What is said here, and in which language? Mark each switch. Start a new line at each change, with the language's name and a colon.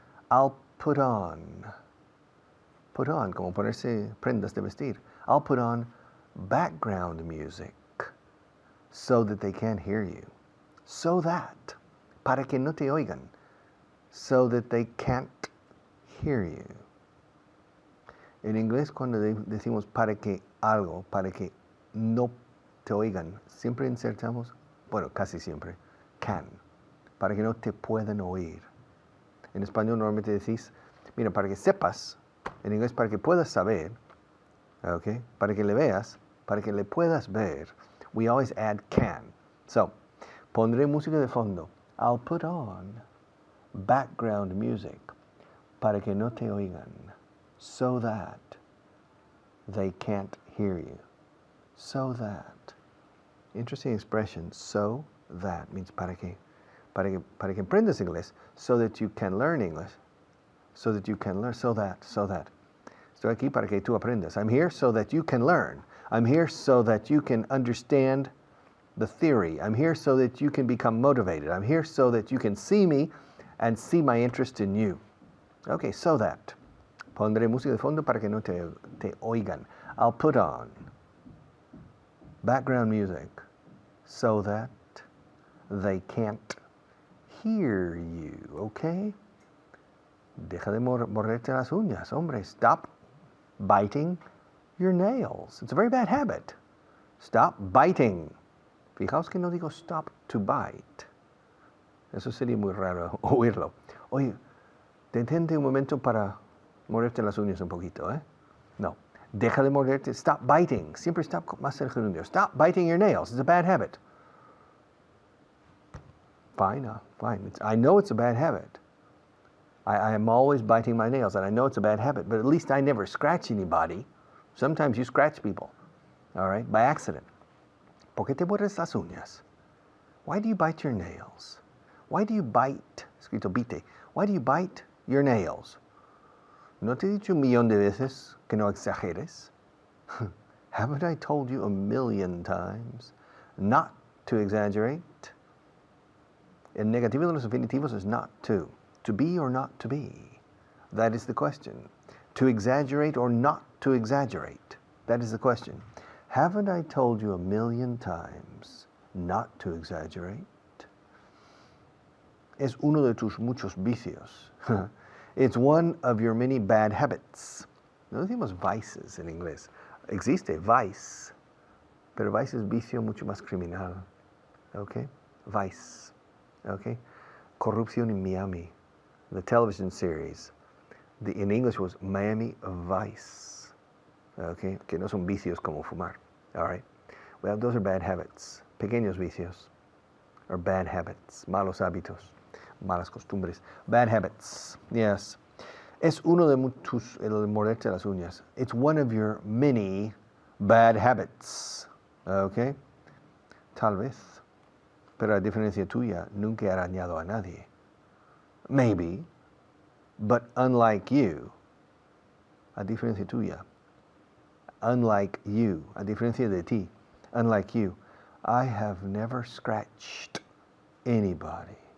English: I'll put on,
Spanish: como ponerse prendas de vestir.
English: I'll put on background music so that they can't hear you. So that,
Spanish: para que no te oigan,
English: so that they can't hear you.
Spanish: En inglés, cuando decimos para que algo, para que no te oigan, siempre insertamos, bueno, casi siempre, can, para que no te puedan oír. En español normalmente decís, mira, para que sepas, en inglés para que puedas saber, okay, para que le veas, para que le puedas ver,
English: we always add can.
Spanish: So, pondré música de fondo.
English: I'll put on background music
Spanish: para que no te oigan,
English: so that they can't hear you. So that. Interesting expression, so that means
Spanish: para que aprendas inglés,
English: so that you can learn English, so that you can learn, so that.
Spanish: Estoy aquí para que tú aprendas.
English: I'm here so that you can learn. I'm here so that you can understand the theory. I'm here so that you can become motivated. I'm here so that you can see me and see my interest in you. Okay, so that.
Spanish: Pondré música de fondo para que no te oigan.
English: I'll put on background music so that they can't hear you, okay?
Spanish: Deja de morderte las uñas, hombre.
English: Stop biting your nails. It's a very bad habit. Stop biting.
Spanish: Fijaos que no digo
English: stop to bite.
Spanish: Eso sería muy raro oírlo. Oye, detente un momento para morderte las uñas un poquito, ¿eh? No. Deja de morderte.
English: Stop biting.
Spanish: Siempre stop más el gerundio.
English: Stop biting your nails. It's a bad habit. Fine, fine. I know it's a bad habit. I am always biting my nails, and I know it's a bad habit, but at least I never scratch anybody. Sometimes you scratch people, all right, by accident.
Spanish: ¿Por qué te muerdes las uñas?
English: Why do you bite your nails? Why do you bite? Escrito bite. Why do you bite your nails?
Spanish: ¿No te he dicho un millón de veces que no exageres?
English: Haven't I told you a million times not to exaggerate?
Spanish: El negativo de los infinitivos
English: is not to. To be or not to be? That is the question. To exaggerate or not to exaggerate? That is the question. Haven't I told you a million times not to exaggerate?
Spanish: Es uno de tus muchos vicios.
English: It's one of your many bad habits.
Spanish: No decimos vices en inglés. Existe vice, pero vice es vicio mucho más criminal.
English: Okay? Vice. Okay? Corrupción in Miami. The television series. In English was Miami Vice. Okay?
Spanish: Que no son vicios como fumar.
English: All right? Well, those are bad habits.
Spanish: Pequeños vicios.
English: Or bad habits.
Spanish: Malos hábitos. Malas costumbres.
English: Bad habits. Yes.
Spanish: Es uno de muchos, el morderte las uñas.
English: It's one of your many bad habits.
Spanish: Okay? Tal vez. Pero a diferencia tuya, nunca he arañado a nadie.
English: Maybe. But unlike you,
Spanish: a diferencia tuya,
English: unlike you,
Spanish: a diferencia de ti,
English: unlike you, I have never scratched anybody.